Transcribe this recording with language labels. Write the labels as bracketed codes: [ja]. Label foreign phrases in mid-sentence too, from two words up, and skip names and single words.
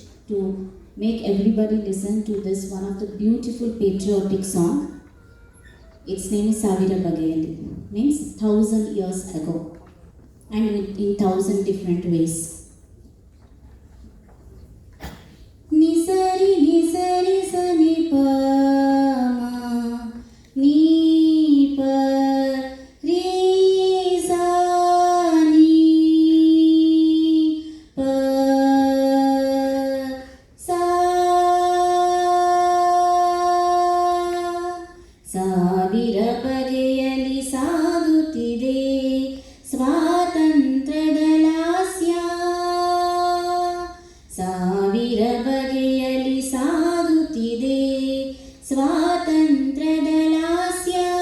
[en] to make everybody listen to this one of the beautiful patriotic song. Its name is Savira Bagayali, means 1000 years ago, and in 1000 different ways. Nisari nisari sani pa ma ni pa re sa ni pa sa [kn] ಸಾವಿರ ಬಗೆಯಲಿ ಸಾಗುತ್ತಿದೆ ಸ್ವಾತಂತ್ರ್ಯದ ಲಾಸ್ಯ. ಸಾವಿರ ಬಗೆಯಲಿ ಸಾಗುತ್ತಿದೆ ಸ್ವಾತಂತ್ರ್ಯದ ಲಾಸ್ಯ.